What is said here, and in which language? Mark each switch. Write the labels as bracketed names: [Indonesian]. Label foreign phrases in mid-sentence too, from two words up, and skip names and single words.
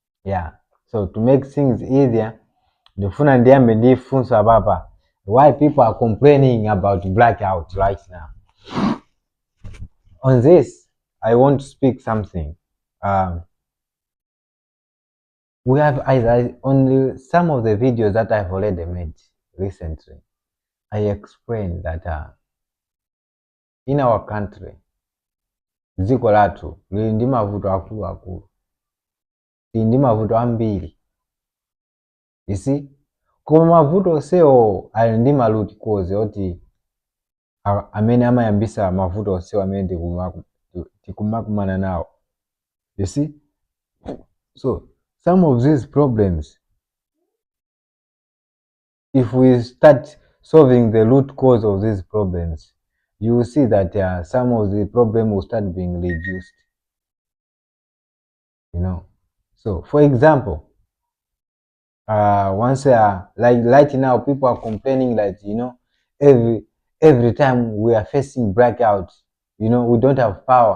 [English] Yeah. So to make things easier, [Nyanja] ndifuna ndiyambe ndifunsa papa [English] why people are complaining about blackout right now. On this, I want to speak something. We have on some of the videos that I've already made recently, I explained that in our country, [Nyanja] dziko lathu lili ndi mavuto akuluakulu, lili ndi mavuto ambiri. [English] You see, [Nyanja] koma mavuto onsewo ali ndi ma [English] root cause [Nyanja] oti amene amayambisa mavuto onsewo amene tikumakumana nawo. [English] You see, so some of these problems, if we start solving the root cause of these problems, you will see that some of the problem will start being reduced. So for example, once like right now people are complaining that every time we are facing blackout, we don't have power.